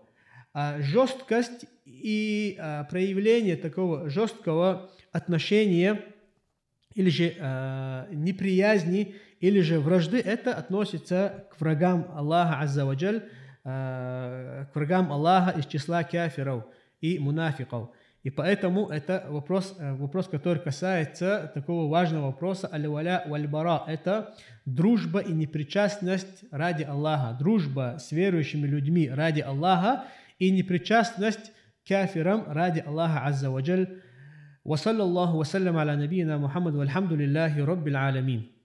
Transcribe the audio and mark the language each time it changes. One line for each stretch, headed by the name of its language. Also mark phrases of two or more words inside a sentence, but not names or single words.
Russian: Жесткость и проявление такого жесткого отношения или же неприязни, или же вражды, это относится к врагам Аллаха
Arabic: عز وجل,
Russian: к врагам Аллаха из числа кафиров и мунафиков. И поэтому это вопрос, который касается такого важного вопроса
Arabic: الولاء والبراء.
Russian: Это дружба и непричастность ради Аллаха, дружба с верующими людьми ради Аллаха и непричастность к кафирам ради Аллаха
Arabic: عز وجل. وصلى الله وسلم على نبينا محمد والحمد لله رب العالمين.